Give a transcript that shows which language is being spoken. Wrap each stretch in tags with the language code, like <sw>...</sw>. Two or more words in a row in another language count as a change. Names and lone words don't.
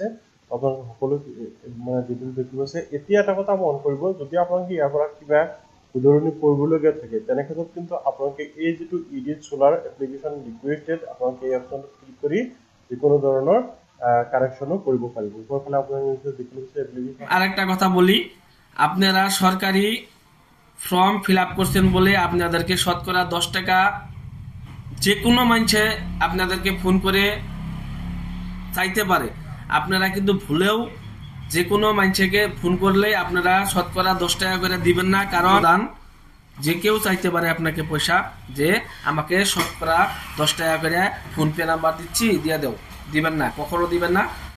<as>আপোনালোকে সকলো মানে ডিটেইলছ দেখিব পাইছে। এতিয়া এটা কথা মন কৰিব, যদি আপোনালোকে ইয়াৰ পৰা কিবা শুধৰণি কৰিবলগীয়া থাকে তেনেক্ষেত্ৰত কিন্তু আপোনালোকে এই যিটো ইডিট চলাৰ</as> <en>application requested</en> <as>আপোনালোকে এই অপশ্যনটোত ক্লিক কৰি যিকোনো ধৰণৰ কানেকশ্যনো কৰিব পাৰিব। ওপৰফালে আপোনালোকে দেখিব পাইছে এপ্লিকেশ্যন।</as> <bn>আরেকটা কথা বলি, আপনারা সরকারি</bn> <en>form fill up</en> <bn>করছেন বলে আপনাদেরকে শতকরা 10 টাকা যে কোনো মানুষে আপনাদেরকে ফোন করে চাইতে পারে। আপনারা কিন্তু ভুলেও যে কোনো মানুষকে ফোন করলে আপনারা শতকরা 10 টাকা করে দিবেন না, কারণ যে কেউ চাইতে পারে আপনাকে পয়সা যে আমাকে শতকরা 10 টাকা করে ফোন পে নাম্বার দিচ্ছি দিয়ে দেও, দিবেন না, কখনো দিবেন না।</bn>